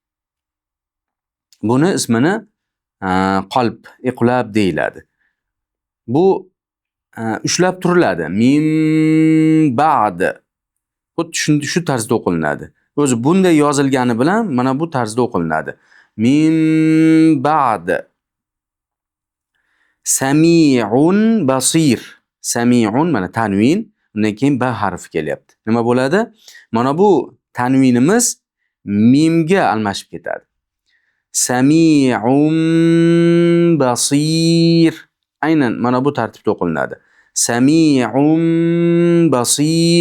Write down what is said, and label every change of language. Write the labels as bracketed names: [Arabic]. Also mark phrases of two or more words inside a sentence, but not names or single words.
[Uzbek] Buni ismini qalb, iqlab deyiladi. Bu ushlab turiladi. [Arabic] ميم بعد. [Uzbek] Xuddi shu tarzda o'qilinadi. O'zi bunday yozilgani bilan mana bu tarzda o'qilinadi. [Arabic] ميم بعد. سميع بصير. [Uzbek] Sami'un mana tanvin, undan keyin ba harfi kelyapti. Nima bo'ladi? Mana bu tanvinimiz mimga almashib ketadi. [Arabic] سميع بصير. [Uzbek] Aynan mana bu tartibda o'qilinadi. [Arabic] سميع بصير.